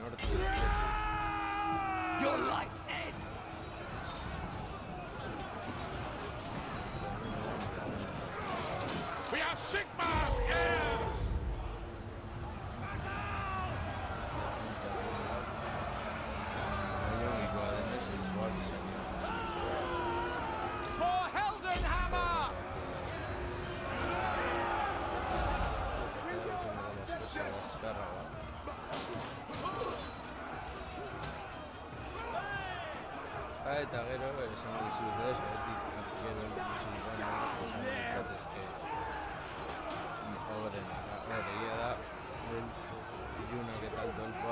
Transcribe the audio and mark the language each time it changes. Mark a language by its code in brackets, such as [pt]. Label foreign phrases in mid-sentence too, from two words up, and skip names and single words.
[en] Your life ends! We are Sigmar's heirs! For Heldenhammer! [eu] Eta gero, esan dizut ez, gero egia da, ilunak eta alto